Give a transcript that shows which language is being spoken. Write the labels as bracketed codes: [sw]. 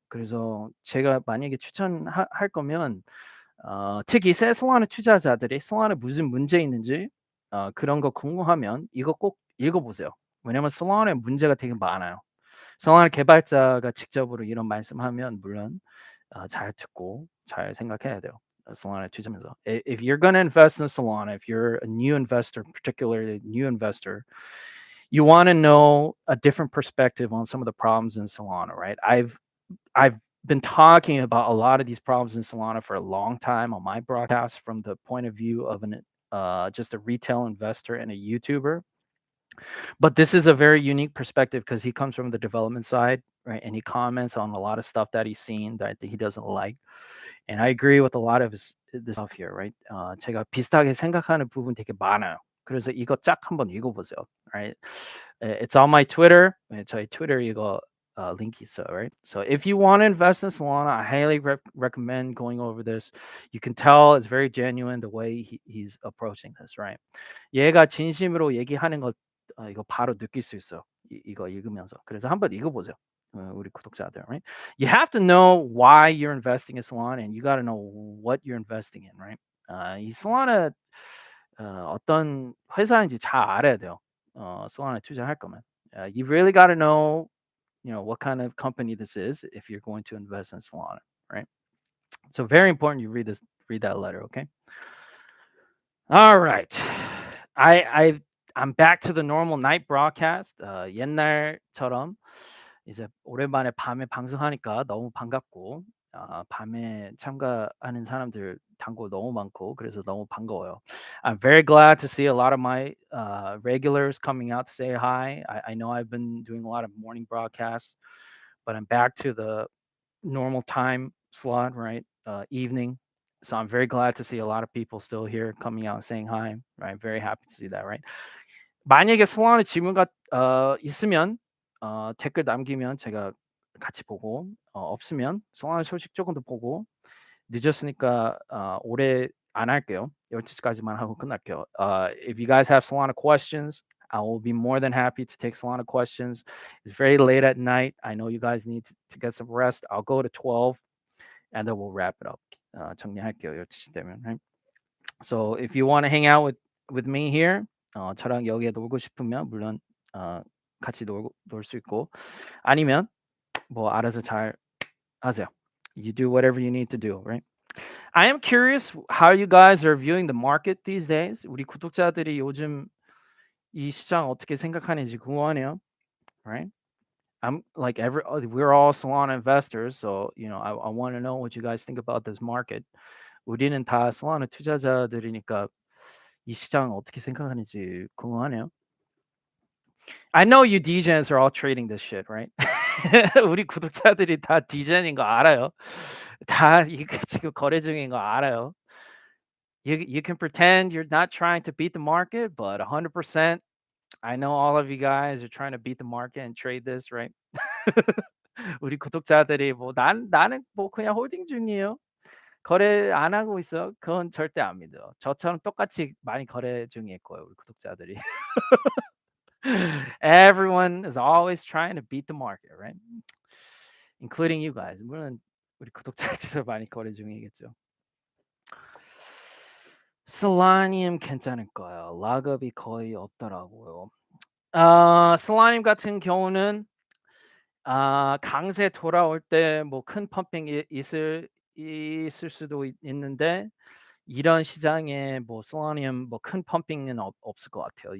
[ko] 그래서 제가 만약에 할 거면 특히 새 성화는 투자자들이 성화에 무슨 문제 있는지 그런 거 궁금하면 이거 꼭 읽어보세요. 왜냐면 성화에 문제가 되게 많아요. 성화 개발자가 직접으로 이런 말씀하면 물론 잘 듣고 잘 생각해야 돼요. Solana 투자하면서. [en] If you're gonna invest in Solana, if you're a new investor, particularly a new investor, you want to know a different perspective on some of the problems in Solana, right? I've been talking about a lot of these problems in Solana for a long time on my broadcast from the point of view of an just a retail investor and a YouTuber. But this is a very unique perspective because he comes from the development side, right? And he comments on a lot of stuff that he's seen that he doesn't like. And I agree with a lot of this stuff here, right? [ko] 제가 비슷하게 생각하는 부분 되게 많아요. 그래서 이거 쫙 한번 읽어보세요, [en] right? It's on my Twitter. [ko] 저희 Twitter 이거 link 있어요, [en] right? So if you want to invest in Solana, I highly recommend going over this. You can tell it's very genuine the way he's approaching this, right? [ko] 얘가 진심으로 얘기하는 거 이거 바로 느낄 수 있어요. 이거 읽으면서. 그래서 한번 읽어보세요. 우리 구독자들, [en] right? You have to know why you're investing in Solana, and you got to know what you're investing in, right? [ko] 이 Solana 어떤 회사인지 잘 알아야 돼요. Solana 투자할 거면. [en] You really got to know, what kind of company this is if you're going to invest in Solana, right? So very important you read that letter, okay? All right. I'm back to the normal night broadcast. [ko] 옛날처럼 이제 오랜만에 밤에 방송하니까 너무 반갑고 밤에 참가하는 사람들 단고 너무 많고 그래서 너무 반가워요. [en] I'm very glad to see a lot of my regulars coming out to say hi. I know I've been doing a lot of morning broadcasts, but I'm back to the normal time slot, right? Evening. So I'm very glad to see a lot of people still here coming out and saying hi. Right? Very happy to see that, right? [ko] 만약에 슬라운에 질문 있으면 댓글 남기면 제가 같이 보고 없으면 슬라운 소식 조금 더 보고 늦었으니까 오래 안 할게요. 12시까지만 하고 끝날게요. [en] If you guys have Solana questions, I will be more than happy to take Solana questions. It's very late at night. I know you guys need to get some rest. I'll go to 12 and then we'll wrap it up. [ko] 정리할게요. 12시 되면. [en] Right? So if you want to hang out with me here, [ko] 저랑 여기에 놀고 싶으면 물론 같이 놀 수 있고 아니면 뭐 알아서 잘 하세요. [en] You do whatever you need to do, right? I am curious how you guys are viewing the market these days. [ko] 우리 구독자들이 요즘 이 시장 어떻게 생각하는지 궁금하네요, [en] right? I'm like we're all Solana investors, so I want to know what you guys think about this market. [ko] 우리는 다 Solana 투자자들이니까 이 시장 어떻게 생각하는지 궁금하네요. [en] I know you DJs are all trading this shit, right? [ko] 우리 구독자들이 다 DJ인 거 알아요. 다 이거 지금 거래 중인 거 알아요. [en] You can pretend you're not trying to beat the market, but 100% I know all of you guys are trying to beat the market and trade this, right? [ko] 우리 구독자들이 뭐 나는 뭐 그냥 홀딩 중이에요. 거래 안 하고 있어." 그건 절대 안 믿어. 저처럼 똑같이 많이 거래 중일 거예요, 우리 구독자들이. [en] Everyone is always trying to beat the market, right? Including you guys. [ko] 물론 우리 구독자들도 많이 거래 중이겠죠. Solanium 괜찮을 거예요. 락업이 거의 없더라고요. Solanium 같은 경우는 강세 돌아올 때 뭐 큰 펌핑이 있을 수도 있는데 이런 시장에 뭐 Solanium 뭐 큰 펌핑은 없을 것 같아요.